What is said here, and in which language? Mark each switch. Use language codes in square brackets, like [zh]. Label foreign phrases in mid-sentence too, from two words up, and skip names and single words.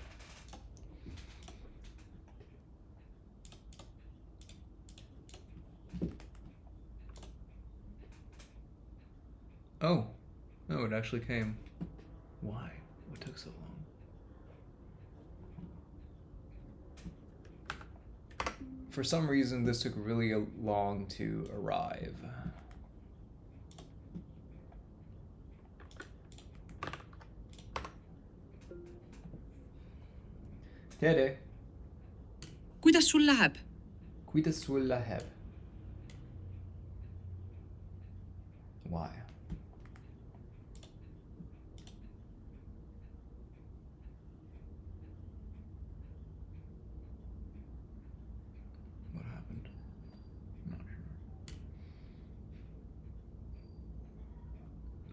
[en] Oh, no, it actually came. Why? What took so long? For some reason, this took really long to arrive. [et] Tere. Kuidas sul läheb? Kuidas sul läheb? [en] Why? What happened? I'm not sure.